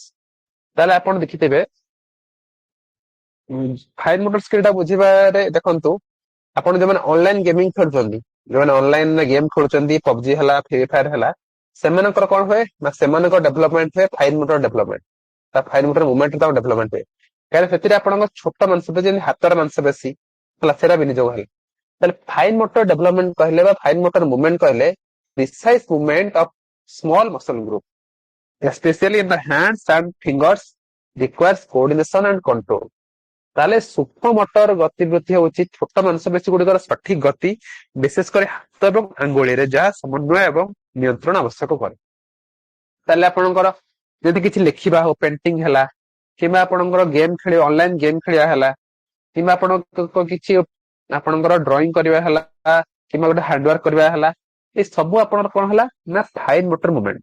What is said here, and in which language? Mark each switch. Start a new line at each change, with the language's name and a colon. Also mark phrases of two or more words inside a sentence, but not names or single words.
Odia: ତାହେଲେ ଆପଣ ଦେଖିଥିବେ
English: fine motor skill
Odia: ଟା ବୁଝିବାରେ ଦେଖନ୍ତୁ ଆପଣ ଯୋଉମାନେ
English: online gaming
Odia: ଖେଳୁଛନ୍ତି, ଯୋଉମାନେ ଅନଲାଇନରେ ଗେମ୍ ଖେଳୁଛନ୍ତି, ପବଜି ହେଲା, ଫ୍ରି ଫାୟାର ହେଲା, ସେମାନଙ୍କର କଣ ହୁଏ ନା ସେମାନଙ୍କ ଡେଭଲପମେଣ୍ଟ ହୁଏ
English: fine motor development,
Odia: ତା
English: fine motor movement
Odia: ତାଙ୍କ ଡେଭଲପମେଣ୍ଟ ହୁଏ। କାରଣ ସେଥିରେ ଆପଣଙ୍କ ଛୋଟ ମାଂସପେଶୀ ଯେମିତି ହାତର ମାଂସପେଶୀ ହେଲା ସେଟା ବିନିଯୋଗ ହେଲା।
English: ତାହେଲେ fine motor development
Odia: କହିଲେ ବା
English: fine motor movement କହିଲେ precise movement of small muscle group especially in the hands and fingers requires coordination and control।
Odia: ତାହେଲେ ସୂକ୍ଷ୍ମ ମୋଟର ଗତିବୃଦ୍ଧି ହେଉଛି ଛୋଟ ମାଂସପେଶୀ ଗୁଡିକର ସଠିକ ଗତି, ବିଶେଷ କରି ହାତ ଏବଂ ଆଙ୍ଗୁଳିରେ, ଯାହା ସମନ୍ୱୟ ଏବଂ ନିୟନ୍ତ୍ରଣ ଆବଶ୍ୟକ କରେ। ତାହେଲେ ଆପଣଙ୍କର ଯଦି କିଛି ଲେଖିବା ହଉ, ପେଣ୍ଟିଂ ହେଲା, କିମ୍ବା ଆପଣଙ୍କର ଗେମ୍ ଖେଳିବା,
English: online game
Odia: ଖେଳିବା ହେଲା, କିମ୍ବା ଆପଣଙ୍କ କିଛି ଆପଣଙ୍କର ଡ୍ରଇଂ କରିବା ହେଲା, କିମ୍ବା ଗୋଟେ ହାର୍ଡୱାର୍କ କରିବା ହେଲା, ଏ ସବୁ ଆପଣଙ୍କର କଣ ହେଲା ନା
English: fine motor movement.